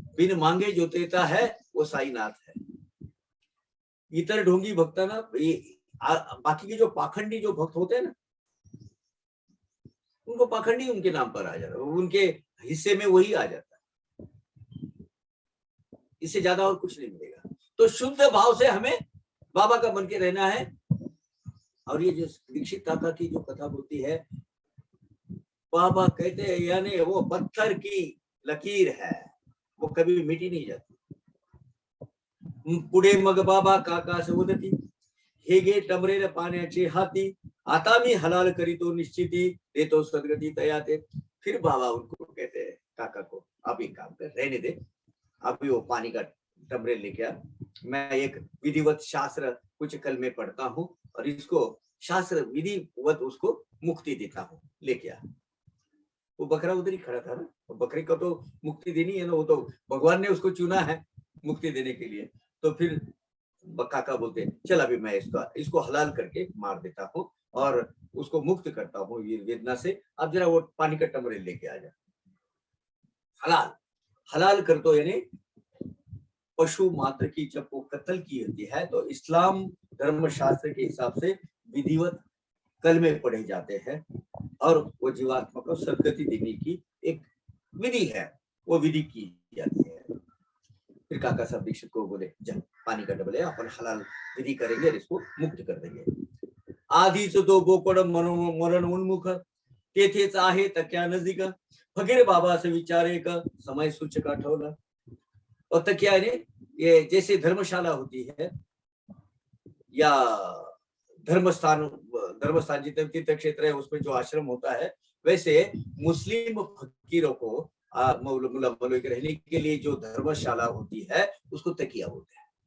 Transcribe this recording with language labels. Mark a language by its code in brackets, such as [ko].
[hi] बिन मांगे जो देता है वो साईनाथ है। [mr] इतर ढोंगी भक्ता ना, [hi] बाकी के जो पाखंडी जो भक्त होते हैं ना, उनको पाखंडी उनके नाम पर आ जाता है, उनके हिस्से में वही आ जाता है, इससे ज्यादा और कुछ नहीं मिलेगा। तो शुद्ध भाव से हमें बाबा का बन के रहना है। और ये जो दीक्षित काका की जो कथा बोलती है, बाबा कहते हैं यानी वो पत्थर की लकीर है, वो कभी मिटी नहीं जाती। [mr] पुढे मग बाबा काका से उदती, हे गे टमरेल पाण्याची हाती, आता मी हलाल करीतो निश्चिती, देतो सदगती तयाते। [hi] फिर बाबा उनको कहते हैं काका को, आप एक काम कर, रहने दे, अभी वो पानी का टमरेल लेके आ, मैं एक विधिवत शास्त्र कुछ कल में पढ़ता हूँ और इसको शास्त्र विधिवत उसको मुक्ति देता हूँ, लेके आ। वो बकरा उधर ही खड़ा था ना, तो बकरे को तो मुक्ति देनी है ना, वो तो भगवान ने उसको चुना है मुक्ति देने के लिए। तो फिर काका बोलते चल अभी मैं इसको हलाल करके मार देता हूँ और उसको मुक्त करता हूँ ये वेदना से, अब जरा वो पानी का टमरेल लेके आ जा। हलाल हलाल कर तो यानी पशु मात्र की जब वो कत्ल की होती है तो इस्लाम धर्म शास्त्र के हिसाब से विधिवत कलमे पढ़े जाते हैं और वो जीवात्मा को सदगति देने की एक विधि है, वो विधि की जाती है। फिर काका साहब दीक्षित को बोले जब पानी का डबल है अपन हलाल विधि करेंगे और इसको मुक्त कर देंगे। [mr] आधीच तो बोकड मरण उन्मुख, तेथेच आहे तक्या नजीक, फकीर बाबा से विचारे का समय सूचक आठवला। [hi] और तकिया ने ये जैसे धर्मशाला होती है या धर्मस्थान जितने तीर्थ क्षेत्र है उसमें जो आश्रम होता है, वैसे मुस्लिम फकीरों को रहने के लिए जो धर्मशाला होती है उसको तकिया बोलते हैं।